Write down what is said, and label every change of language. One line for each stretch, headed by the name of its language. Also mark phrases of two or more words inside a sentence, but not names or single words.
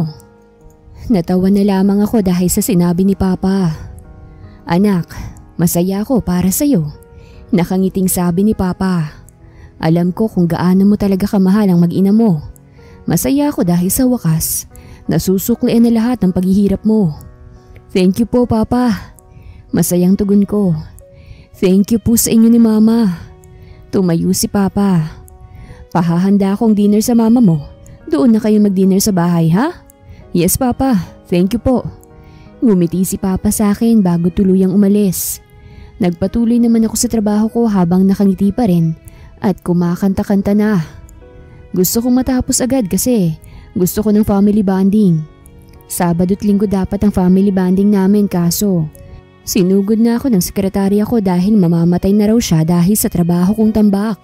Filipino: Natawa na lamang ako dahil sa sinabi ni Papa. Anak, masaya ako para sa'yo. Nakangiting sabi ni Papa. Alam ko kung gaano mo talaga kamahal ang mag-ina mo. Masaya ako dahil sa wakas, nasusuklian na lahat ng paghihirap mo.
English: Thank you
Filipino: po, Papa. Masayang tugon ko.
English: Thank you
Filipino: po sa inyo ni Mama. Tumayo si Papa. Pahahanda akong dinner sa mama mo. Doon na kayo mag-dinner sa bahay, ha?
English: Yes, Papa. Thank you
Filipino: po. Ngumiti si Papa sa akin bago tuluyang umalis. Nagpatuloy naman ako sa trabaho ko habang nakangiti pa rin at kumakanta-kanta na. Gusto kong matapos agad kasi gusto ko ng
English: family bonding.
Filipino: Sabado at Linggo dapat ang
English: family bonding
Filipino: namin kaso sinugod na ako ng sekretarya ko dahil mamamatay na raw siya dahil sa trabaho kong tambak.